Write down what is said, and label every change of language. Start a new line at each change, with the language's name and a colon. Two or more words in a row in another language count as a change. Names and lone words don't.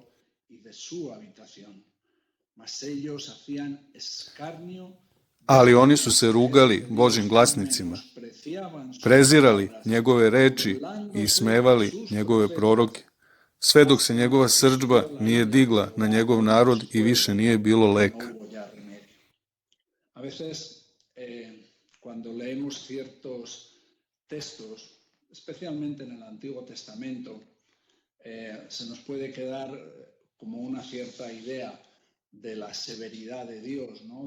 Serbian: Ali oni su se rugali Božim glasnicima, prezirali njegove reči i ismevali njegove proroke, sve dok se njegova srdžba nije digla na njegov narod i više nije bilo leka.
Spanish: A veces, cuando leemos ciertos textos, especialmente en el Antiguo Testamento, se nos puede quedar como una cierta idea de la severidad de Dios, ¿no?